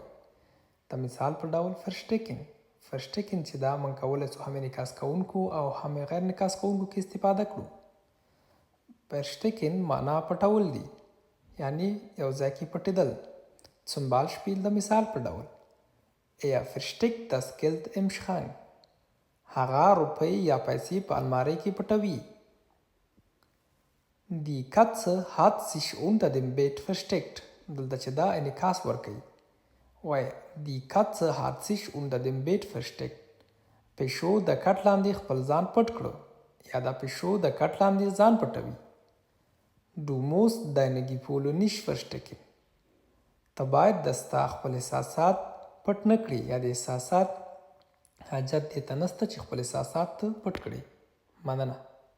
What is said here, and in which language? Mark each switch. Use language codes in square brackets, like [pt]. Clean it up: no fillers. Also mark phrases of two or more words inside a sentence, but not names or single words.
[ps] د مثال په ډول فرشټیکن چې دا موږ کولی شو هم انعکاس کوونکو او هم غیر انعکاس کوونکو کې استفاده کړو. فرشټیکن معنا پټول دی، یعنی یو ځای کې پټېدل. [de] zum Beispiel [ps] د مثال په ډول [de] versteckt das Geld im Schrank. [ps] هغه روپۍ یا پیسې په المارۍ کې پټوي. [de] Die Katze hat sich unter dem Bett versteckt. [ps] دلته چې دا انعکاس ورکوي وایي [de] Die Katze hat sich unter dem Bett versteckt. [ps] پیشو د کټ لاندې خپل ځان پټ کړو یا دا پیشو د کټ لاندې ځان پټوي. [de] Du musst deine Gefühle nicht verstecken. [ps] ته باید ستا خپل احساسات پټ نه کړي یا د احساسات حاجت دې ته نسته چې خپل احساسات پټ کړي. مننه.